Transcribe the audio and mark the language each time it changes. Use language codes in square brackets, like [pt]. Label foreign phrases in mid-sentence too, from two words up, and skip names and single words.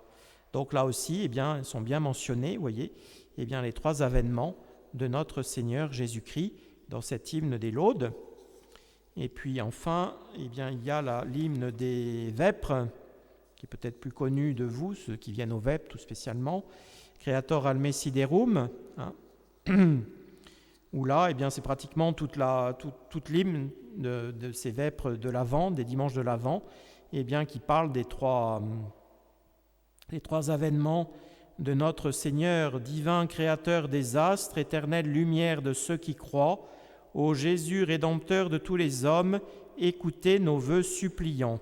[fr] Donc là aussi, eh bien, ils sont bien mentionnés, vous voyez, eh bien, les 3 avènements de notre Seigneur Jésus-Christ dans cet hymne des Laudes. Et puis enfin, eh bien, il y a l'hymne des Vêpres, qui est peut-être plus connu de vous, ceux qui viennent aux Vêpres tout spécialement, [la] Creator alme siderum, [fr] où là, eh bien, c'est pratiquement toute l'hymne de ces Vêpres de l'Avent, des dimanches de l'Avent, eh bien, qui parle des trois avènements de notre Seigneur, divin créateur des astres, éternelle lumière de ceux qui croient, ô Jésus, rédempteur de tous les hommes, écoutez nos vœux suppliants.